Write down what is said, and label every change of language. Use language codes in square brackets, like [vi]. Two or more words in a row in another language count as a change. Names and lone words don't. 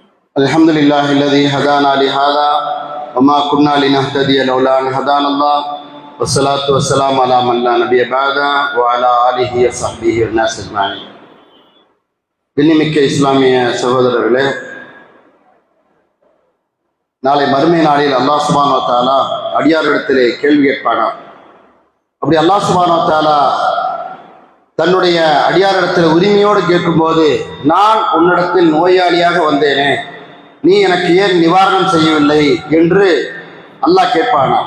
[ar] الحمد لله الذي هدانا لهذا وما كنا لنهتدي لولا أن هدانا الله والصلاة والسلام على من لا نبي بعده وعلى آله وصحبه والناس أجمعين. [ta] கண்ணியமிக்க இஸ்லாமிய சகோதரர்களே, நாளை மறுமை நாளில் அல்லாஹ் [ar] سبحانه وتعالى [ta] அடியாரிடத்திலே கேள்வி கேட்பானா. அப்படி அல்லாஹ் [ar] سبحانه وتعالى [ta] தன்னுடைய அடியாரிடத்தில் உரிமையோடு கேட்கும்போது, நான் உன்னிடத்தில் நோயாளியாக வந்தேனே, நீ எனக்கு ஏன் நிவாரணம் செய்யவில்லை என்று அல்லாஹ் கேட்பானாம்.